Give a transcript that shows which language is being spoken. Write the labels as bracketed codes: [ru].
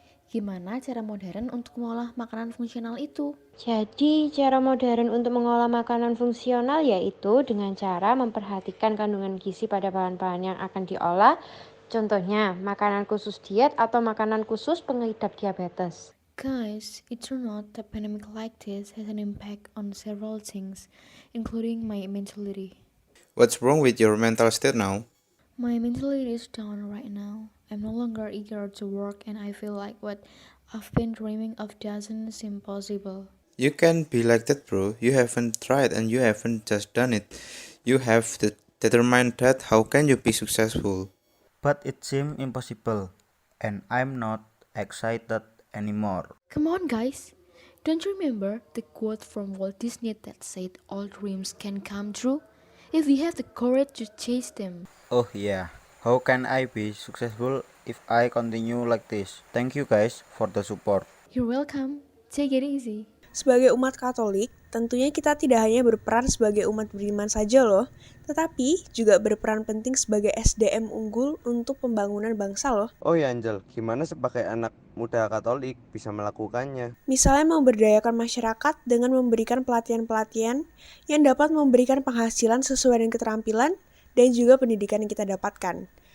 [id] Gimana cara modern untuk mengolah makanan fungsional itu? Jadi, cara modern untuk mengolah makanan fungsional yaitu dengan cara memperhatikan kandungan gizi pada bahan-bahan yang akan diolah. Contohnya, makanan khusus diet atau makanan khusus pengidap diabetes. [en] Guys, it turned out that pandemic like this has an impact on several things, including my mentality. What's wrong with your mental state now? My mentality is down right now. I'm no longer eager to work and I feel like what I've been dreaming of doesn't seem possible. You can't be like that, bro. You haven't tried and you haven't just done it. You have determined that. How can you be successful? But it seemed impossible, and I'm not excited anymore. Come on, guys. Don't you remember the quote from Walt Disney that said all dreams can come true if we have the courage to chase them? Oh yeah, how can I be successful if I continue like this? Thank you guys for the support. You're welcome. Take it easy. [id] Sebagai umat Katolik, tentunya kita tidak hanya berperan sebagai umat beriman saja loh, tetapi juga berperan penting sebagai SDM unggul untuk pembangunan bangsa loh. Oh ya Angel, gimana sebagai anak muda Katolik bisa melakukannya? Misalnya memberdayakan masyarakat dengan memberikan pelatihan-pelatihan yang dapat memberikan penghasilan sesuai dengan keterampilan dan juga pendidikan yang kita dapatkan.